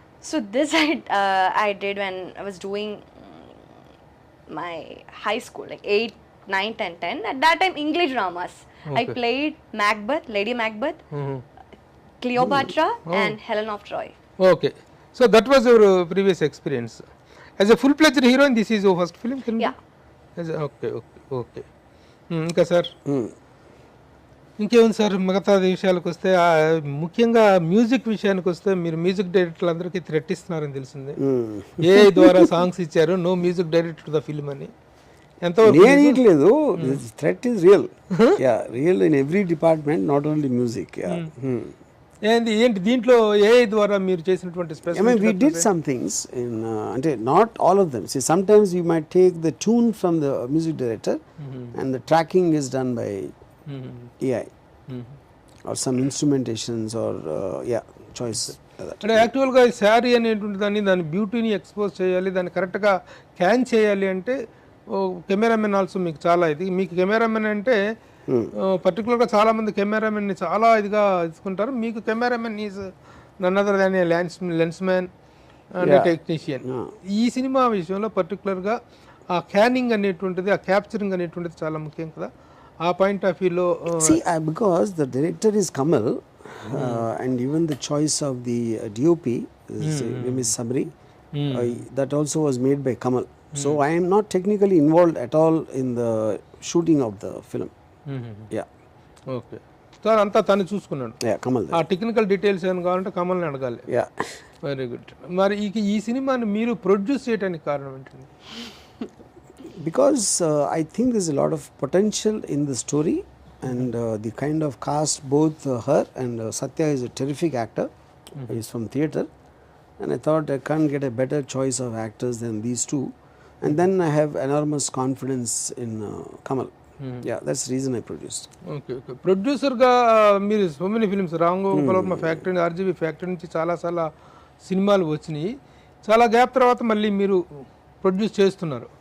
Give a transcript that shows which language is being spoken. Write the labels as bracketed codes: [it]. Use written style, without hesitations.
[en] So this I did when I was doing my high school, like 8, 9, 10, 10. At that time, English dramas. I played Macbeth, Lady Macbeth, Cleopatra, and Helen of Troy. Okay. So that was your previous experience. As a full-fledged heroine, this is your first film? Yeah. Okay. [te] ఇంకా sir ఇంకేముంది sir మిగతా విషయాలకు వస్తే ముఖ్యంగా music విషయానికి వస్తే మీరు music డైరెక్టర్లు అందరికీ థ్రెట్ ఇస్తున్నారని తెలిసింది. ఏ ద్వారా సాంగ్స్ ఇచ్చారు, [en] no music director to the film [te] అని. ఎంతవరకు నేను ఇట్లేదు. [en] Threat is real. Real in every department, not only music. [te] ఏంటి దీంట్లో ఏఐ ద్వారా మీరు చేసినటువంటి [en] I mean, we did some things in, not all of them. See, sometimes you might take the tune from the music director and the tracking is done by AI or some instrumentations or choice. [te] అంటే యాక్చువల్గా శారీ అనేటువంటి దాని బ్యూటీని expose చేయాలి, దాన్ని కరెక్ట్గా can చేయాలి అంటే cameraman also మీకు చాలా ఇది. మీకు కెమెరామెన్ అంటే పర్టికులర్గా చాలా మంది కెమెరామెన్ని చాలా ఇదిగా తీసుకుంటారు. మీకు cameraman is [en] None other than a lensman and technician. [te] ఈ సినిమా విషయంలో పర్టికులర్గా ఆ క్యానింగ్ అనేటువంటిది, ఆ క్యాప్చరింగ్ అనేటువంటిది చాలా ముఖ్యం కదా. ఆ పాయింట్ ఆఫ్ వ్యూలో [en] because the director is Kamal, and even the choice of the DOP is name is Sabri, that also was made by Kamal. So I am not technically involved at all in the shooting of the film. Yeah. [te] Okay, sir అంతా తను చూసుకున్నాడు. [en] Yeah, Kamal. [te] ఆ technical details ఏమైనా కావాలంటే కమల్ని అడగాలి. [en] Yeah. Very good. [te] మరి ఈ సినిమాని మీరు ప్రొడ్యూస్ చేయడానికి కారణం ఏంటండి? [en] Because I think there's a lot of potential in the story, and the kind of cast, both her and Satya is a terrific actor. He's from theatre, and I thought I can't get a better choice of actors than these two. And then I have enormous confidence in Kamal. Yeah, that's the reason I produced. Okay okay. [te] ప్రొడ్యూసర్గా మీరు [en] so many films, [te] Ramgopal factory, RGB factory నుంచి చాలా సినిమాలు వచ్చినాయి. చాలా gap తర్వాత మళ్ళీ మీరు ప్రొడ్యూస్ చేస్తున్నారు.